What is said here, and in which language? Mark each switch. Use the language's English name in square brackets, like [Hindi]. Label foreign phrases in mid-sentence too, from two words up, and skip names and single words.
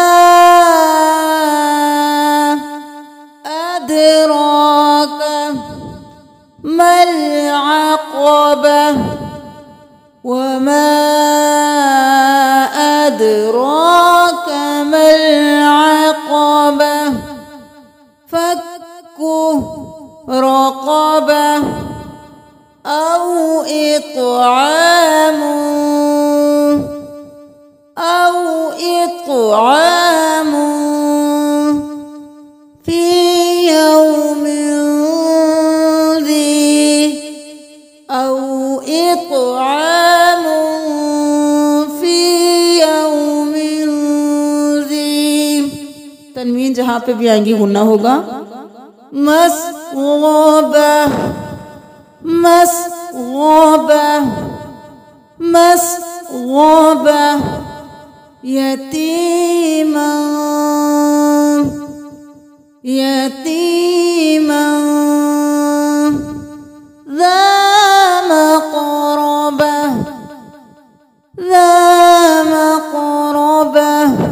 [Arabic] أدراك ما العقبة، وما أدراك ما العقبة, فك رقبة أو إطعام، أو إطعام في يوم ذي، أو إطعام في يوم ذي. [Urdu] تنوین جہاں پہ بھی آئیں گی غنہ ہوگا. [Arabic] مسغبة، مسغبة، مسغبة، يتيما، يتيما، ذا مقربة، ذا مقربة,